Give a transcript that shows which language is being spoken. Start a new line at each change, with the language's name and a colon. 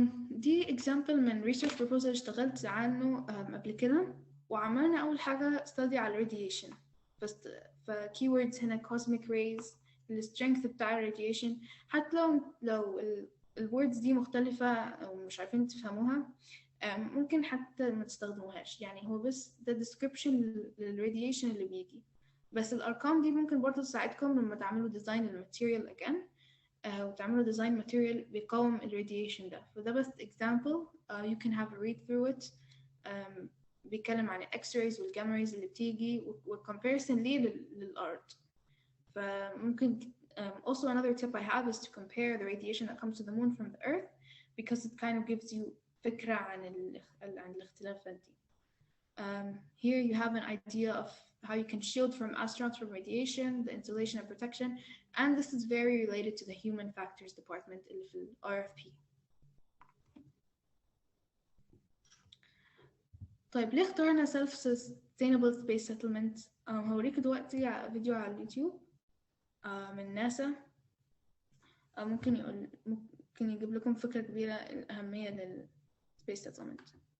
Arabic: دي example من research proposal اشتغلت عنه قبل كده، وعملنا أول حاجة study على radiation. keywords هنا cosmic rays، strength بتاع radiation. حتى لو words دي مختلفة أو مش عارفين تفهموها ممكن حتى ما تستخدموهاش، يعني هو بس ده description للradiation اللي بيجي. بس الأرقام دي ممكن برضه تساعدكم لما تعملوا design الماتيريال again وتعملوا design material بيقاوم الراديشن ده. فده بس
English: example you can have a read through it.
Arabic: بيتكلم عن X-rays والgamma rays اللي بتيجي والcomparison ليه للأرض. فممكن
English: also another tip I have is to compare the radiation that comes to the moon from the Earth because it kind of gives you
Arabic: فكرة عن الاختلافات دي.
English: Here you have an idea of how you can shield from astronauts from radiation, the insulation and protection, and this is very related to the human factors department in the RFP.
Arabic: طيب ليه اخترنا self-sustainable space settlement؟ هوريك دلوقتي فيديو على اليوتيوب من ناسا. ممكن يجيب لكم فكرة كبيرة الأهمية للسبيس settlement.